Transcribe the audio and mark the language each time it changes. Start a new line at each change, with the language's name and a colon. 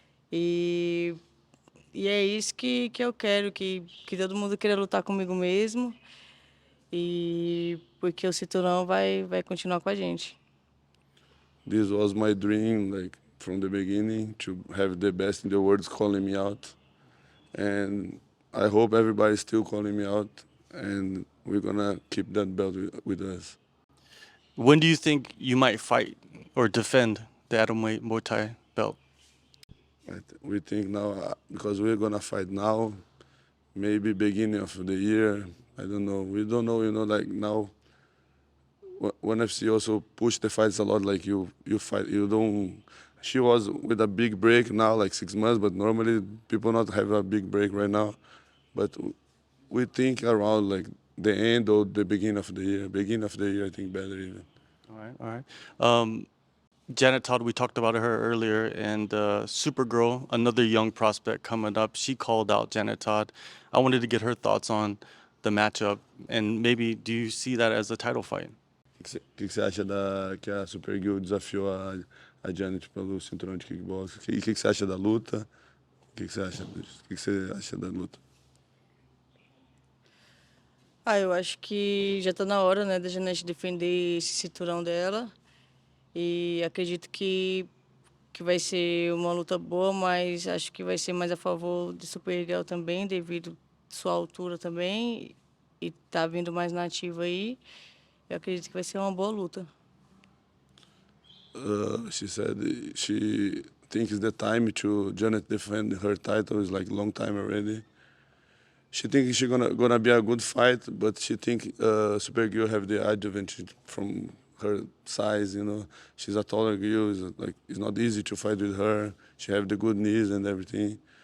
Portuguese: E é isso que eu quero, que todo mundo queira lutar comigo mesmo. E porque o cinturão vai continuar com a gente.
English: This was my dream, like from the beginning, to have the best in the world calling me out. And I hope everybody's still calling me out, and we're gonna keep that belt with us. When do you think you might fight or defend the atomweight Muay Thai belt? We think now, because we're gonna fight now, maybe beginning of the year. I don't know. We don't know, like now. One FC also push the fights a lot. Like you fight, you don't. She was with a big break now, like 6 months. But normally people not have a big break right now. But we think around like the end or the beginning of the year. Beginning of the year, I think better even. All right, all right. Janet Todd, we talked about her earlier, and Supergirl, another young prospect coming up. She called out Janet Todd. I wanted to get her thoughts on the matchup, and maybe do you see that as a title fight?
Portuguese: Que você acha que a Supergirl desafiou a Janet pelo cinturão de kickboxing? E o que você acha da luta? O que você acha disso? O que você acha da luta? Eu acho que já está na hora, né, da Janete defender esse cinturão dela. E acredito que vai ser uma luta boa, mas acho que vai ser mais a favor de Supergirl também, devido à sua altura também. E tá vindo mais nativa aí. Eu acredito que vai ser uma boa luta.
English: She said she thinks the time to Janet defend her title is like long time already. She thinks she's gonna be a good fight, but she think Supergirl have the advantage from her size. She's a taller girl. It's not easy to fight with her. She have the good knees and everything.